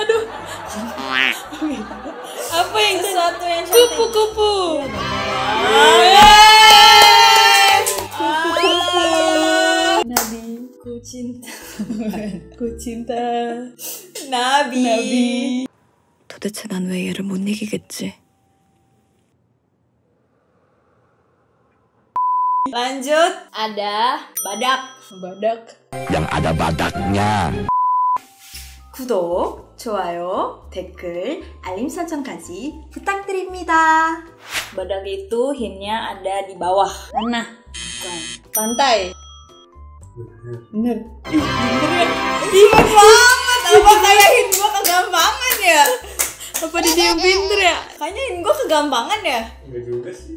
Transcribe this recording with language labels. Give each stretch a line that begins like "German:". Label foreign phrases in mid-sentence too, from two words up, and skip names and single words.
Indonesian: Apa yang sesuatu yang cantik? kupu-kupu? Nabi. Ku cinta. Ku cinta. Nabi.
Korean: 도대체 난 왜 얘를 못 이기겠지?
Indonesian: Lanjut, ada badak. Yang ada badaknya.
Korean: 구독, 좋아요, 댓글, 알림 설정까지 부탁드립니다.
Indonesian: 바닥 itu hintnya ada di bawah. Tanah. Bukan. Pantai. Bener. Cepet banget, apa kayak hint gue kegampangan ya? Apa dia yang pinter ya? Kayaknya hint gue kegampangan ya? Enggak juga sih.